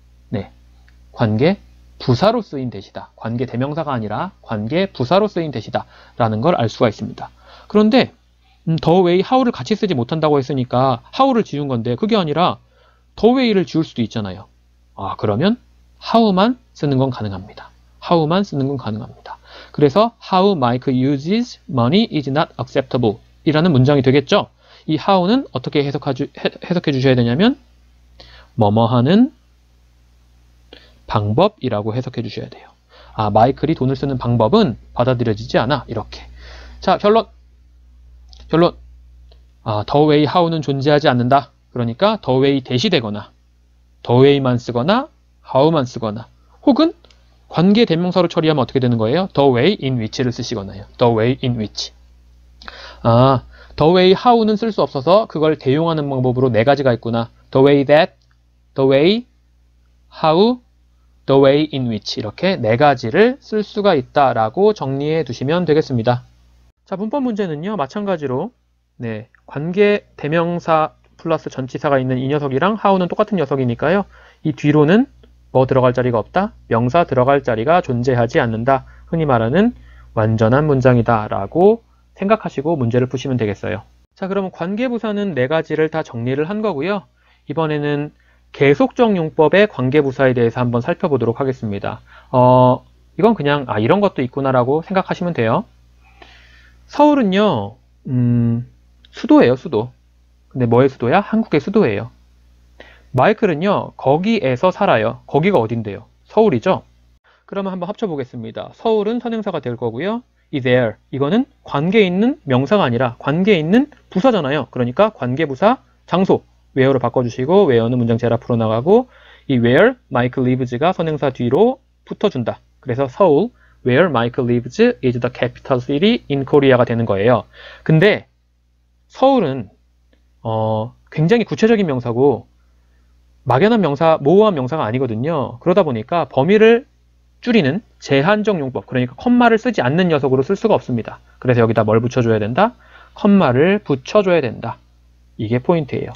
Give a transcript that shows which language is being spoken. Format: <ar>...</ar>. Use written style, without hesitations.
<ko>네, 관계 부사로 쓰인 that이다. 관계 대명사가 아니라 관계 부사로 쓰인 that이다 라는 걸 알 수가 있습니다. 그런데 the way how를 같이 쓰지 못한다고 했으니까 how를 지운 건데 그게 아니라 the way를 지울 수도 있잖아요. 아, 그러면 how만 쓰는 건 가능합니다. how만 쓰는 건 가능합니다. 그래서</ko> <en>how Mike uses money is not acceptable</en> <ko>이라는 문장이 되겠죠. 이 how는 어떻게 해석해 주셔야 되냐면 뭐뭐 하는 방법이라고 해석해 주셔야 돼요. 아, 마이클이 돈을 쓰는 방법은 받아들여지지 않아. 이렇게. 자, 결론. 아, the way how는 존재하지 않는다. 그러니까 the way that이 되거나 the way만 쓰거나 how만 쓰거나 혹은 관계 대명사로 처리하면 어떻게 되는 거예요? the way in which를 쓰시거나요.</ko> <en>the way in which.</en> <ko>아, the way how는 쓸 수 없어서 그걸 대용하는 방법으로 네 가지가 있구나. the way that, the way, how, the way in which 이렇게 네 가지를 쓸 수가 있다라고 정리해 두시면 되겠습니다. 자, 문법 문제는요. 마찬가지로 네, 관계 대명사 플러스 전치사가 있는 이 녀석이랑 how는 똑같은 녀석이니까요. 이 뒤로는 뭐 들어갈 자리가 없다? 명사 들어갈 자리가 존재하지 않는다. 흔히 말하는 완전한 문장이다 라고 생각하시고 문제를 푸시면 되겠어요. 자, 그러면 관계부사는 네 가지를 다 정리를 한 거고요. 이번에는 계속적 용법의 관계부사에 대해서 한번 살펴보도록 하겠습니다. 이건 그냥 이런 것도 있구나라고 생각하시면 돼요. 서울은요, 수도예요, 수도. 근데 뭐의 수도야? 한국의 수도예요. 마이클은요, 거기에서 살아요. 거기가 어딘데요? 서울이죠? 그러면 한번 합쳐보겠습니다. 서울은 선행사가 될 거고요. 이 there, 이거는 관계에 있는 명사가 아니라 관계에 있는 부사잖아요. 그러니까 관계부사 장소, where로 바꿔주시고 where는 문장 제일 앞으로 나가고 이 where Michael lives가 선행사 뒤로 붙어준다. 그래서 서울,</ko> <en>where Michael lives is the capital city in Korea</en> <ko>가 되는 거예요. 근데 서울은 굉장히 구체적인 명사고 막연한 명사, 모호한 명사가 아니거든요. 그러다 보니까 범위를 줄이는 제한적 용법, 그러니까 컴마를 쓰지 않는 녀석으로 쓸 수가 없습니다. 그래서 여기다 뭘 붙여줘야 된다? 컴마를 붙여줘야 된다. 이게 포인트예요.</ko>